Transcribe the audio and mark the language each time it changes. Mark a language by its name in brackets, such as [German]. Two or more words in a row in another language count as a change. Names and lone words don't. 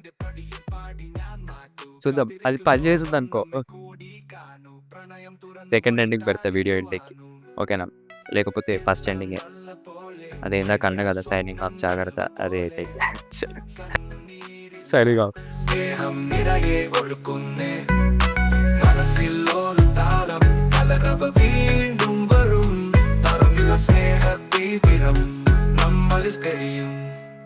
[Telugu] చూద్దాం అది పని చేసిందనుకో [English] second ending [Telugu] పెడతా వీడియో ఎండింగ్‌కి. ఓకేనా? లేకపోతే [English] first ending. [Telugu] అదే ఇందాక అన్నా కదా! [English] signing off [Telugu] జాగ్రత్త అదే [English] signing off. [Malayalam] സ്നേഹം നിറയെ ഒഴുക്കുന്നേ മനസ്സിലൊരു താളം കലരവ വീണ്ടും വരും തറമില്ല സ്നേഹത്തീരം നമ്മളിൽ തെളിയും